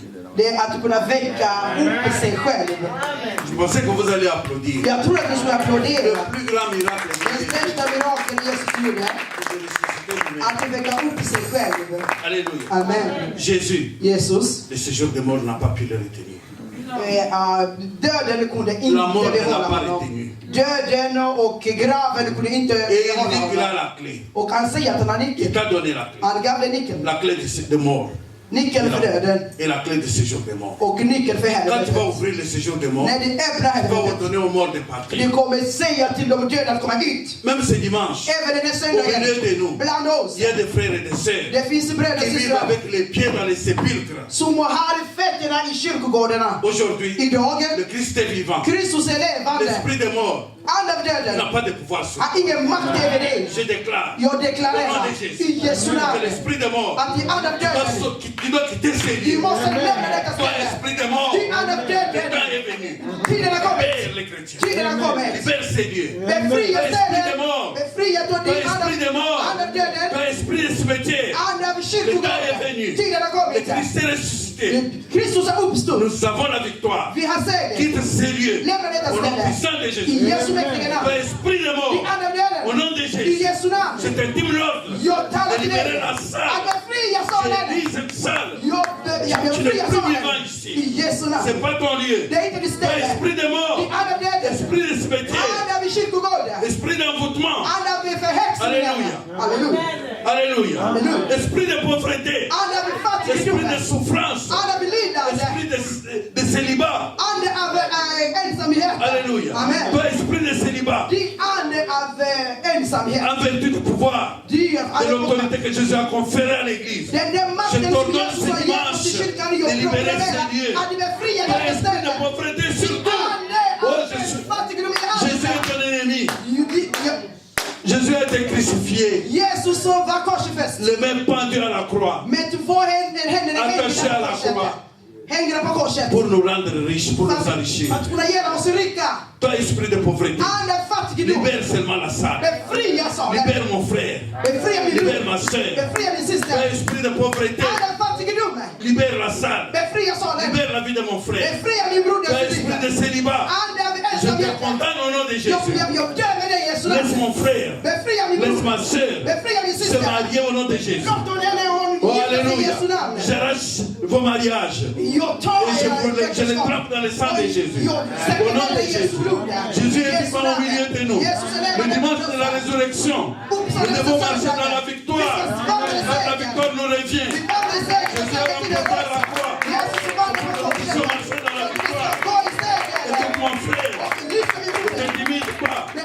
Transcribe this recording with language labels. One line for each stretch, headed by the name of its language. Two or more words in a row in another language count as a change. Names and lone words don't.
Swedish: det är att kunna väcka upp sig själv.
French: Je pensais que vous allez applaudir.
Swedish: Jag tror att ni skulle
French: Le
Swedish: applådera.
French: plus grand miracle de
Swedish: Den
French: Jésus,
Swedish: största mirakeln Jesus gjorde,
French: c'est de ressusciter lui-même.
Swedish: att väcka upp sig själv.
French: Alléluia. Amen. Jésus,
Swedish: Jesus,
French: le séjour des morts n'a pas pu le retenir.
Swedish: döden kunde
French: La
Swedish: inte
French: mort ne l'a
Swedish: behålla
French: pas
Swedish: honom.
French: retenu.
Swedish: Döden och graven kunde inte
French: Et il
Swedish: behålla
French: dit qu'il a
Swedish: honom.
French: la clé.
Swedish: Och han säger att han har
French: Il
Swedish: nyckeln.
French: t'a donné la clé.
Swedish: Han gav dig nyckeln.
French: La clé de mort.
Swedish: Nyckeln för döden
French: Et la clé du séjour des morts.
Swedish: och nyckeln för
French: Quand tu vas
Swedish: helvetet.
French: ouvrir le séjour des morts,
Swedish: När du öppnar
French: tu vas
Swedish: helvetet,
French: ordonner aux morts de partir.
Swedish: du kommer säga till de döda att komma ut.
French: Même ce dimanche,
Swedish: Även den här
French: au milieu
Swedish: söndagen,
French: de nous,
Swedish: bland oss.
French: il y a des frères et des sœurs
Swedish: Det finns bröder och
French: qui vivent
Swedish: systrar
French: avec les pieds dans les sépulcres.
Swedish: som har fötterna i kyrkogårdarna.
French: Aujourd'hui,
Swedish: Idag,
French: le Christ est vivant.
Swedish: Kristus är levande.
French: L'esprit des morts
Swedish: Ande av döden
French: n'a pas de pouvoir sur
Swedish: har ingen makt över dig.
French: Je déclare
Swedish: Jag
French: au nom
Swedish: deklarerar
French: de Jésus
Swedish: i Jesu
French: que
Swedish: namn
French: l'esprit des morts
Swedish: att i ande av döden,
French: qui doit quitter ces
Swedish: vi
French: lieux.
Swedish: måste lämna detta
French: Toi,
Swedish: ställe.
French: esprit des morts,
Swedish: I ande av
French: le temps
Swedish: döden,
French: est venu.
Swedish: tiden har kommit.
French: Libère les chrétiens.
Swedish: Tiden har kommit.
French: Libère ces lieux.
Swedish: Befria
French: Esprit
Swedish: stället.
French: des morts.
Swedish: Befria då
French: Toi,
Swedish: din
French: esprit des morts.
Swedish: ande av döden.
French: Toi, esprit de cimetière.
Swedish: Ande av
French: Le temps est
Swedish: kyrkogården.
French: venu.
Swedish: Tiden har
French: Le
Swedish: kommit.
French: Christ est ressuscité.
Swedish: Kristus har uppstått.
French: Nous avons la victoire.
Swedish: Vi har seger.
French: Quitte ces lieux.
Swedish: Lämna detta
French: Au nom
Swedish: ställe.
French: puissant de
Swedish: I
French: Jésus.
Swedish: Jesu mäktiga
French: Toi,
Swedish: namn.
French: esprit des
Swedish: I
French: morts.
Swedish: ande av döden.
French: Au nom de
Swedish: I
French: Jésus.
Swedish: Jesu namn.
French: Je t'intime l'ordre
Swedish: Jag talar
French: de
Swedish: till dig
French: libérer la salle.
Swedish: att befria
French: Je
Swedish: salen.
French: dis cette salle.
Swedish: Jag
French: Tu n'es
Swedish: befriar
French: plus
Swedish: salen.
French: vivant ici.
Swedish: I Jesu namn.
French: C'est pas ton lieu.
Swedish: Det är inte ditt
French: Toi,
Swedish: ställe.
French: esprit des morts.
Swedish: I ande av döden.
French: Esprit de cimetière.
Swedish: Ande av kyrkogården.
French: Esprit d'envoûtement.
Swedish: Ande av förhäxningar.
French: Alléluia.
Swedish: Halleluja.
French: Alléluia. Alléluia. Esprit de pauvreté.
Swedish: Ande av
French: Esprit
Swedish: fattigdom.
French: de souffrance.
Swedish: Ande av lidande.
French: Esprit de célibat.
Swedish: Ande av ensamhet.
French: Alléluia. Amen. Toi, esprit de célibat.
Swedish: Det ande av ensamhet.
French: En vertu du pouvoir
Swedish: Det
French: de l'autorité que Jésus a conférée à l'église.
Swedish: Den
French: Je
Swedish: makten som
French: t'ordonne
Swedish: Jesus
French: ce
Swedish: har gett oss i
French: dimanche
Swedish: kyrkan
French: de
Swedish: och
French: libérer ces
Swedish: proklamera
French: lieux.
Swedish: att vi befriar
French: Toi,
Swedish: detta
French: esprit de
Swedish: ställe.
French: pauvreté surtout.
Swedish: Ande
French: Oh,
Swedish: av
French: Jésus.
Swedish: fattigdom i
French: Jésus
Swedish: ande.
French: est ton ennemi.
Swedish: Ja,
French: Jésus a été crucifié.
Swedish: Jesus som var korsfäst.
French: Les mains pendues à la croix.
Swedish: Men du får händerna
French: Attaché à la
Swedish: korset.
French: croix.
Swedish: Hängande på korset.
French: Pour nous rendre riches, pour nous enrichir.
Swedish: Att kunna göra oss rika.
French: Toi, esprit de pauvreté.
Swedish: Ande av fattigdom.
French: Libère seulement la salle.
Swedish: Befria salen.
French: Libère mon frère.
Swedish: Befria min
French: Libère
Swedish: bror.
French: ma soeur.
Swedish: Befria min
French: Toi,
Swedish: syster.
French: esprit de pauvreté.
Swedish: Ande av fattigdom.
French: Libère la salle.
Swedish: Befria salen.
French: Libère la vie de mon frère.
Swedish: Befria min
French: Toi,
Swedish: broders
French: esprit de
Swedish: liv.
French: célibat.
Swedish: Ande av
French: Je te
Swedish: ensamhet.
French: condamne au nom de
Swedish: Jag
French: Jésus.
Swedish: dömer dig i Jesu
French: Laisse
Swedish: namn.
French: mon frère.
Swedish: Befria min
French: Laisse
Swedish: bror.
French: ma soeur
Swedish: Befria min
French: se
Swedish: syster.
French: marier au nom de Jésus.
Swedish: Låt henne hon
French: Oh,
Swedish: gifta sig i
French: alléluia.
Swedish: Jesu namn.
French: J'arrache vos mariages.
Swedish: Jag tar
French: Et je les trempe dans le sang de Jésus. Au nom de Jésus. Jésus est vivant au milieu de nous. Le dimanche de la résurrection, nous devons marcher dans la victoire. Quand la victoire nous revient, Jésus a remporté la croix. Nous sommes marchés dans la victoire. Et donc mon frère, ne t'intimide pas.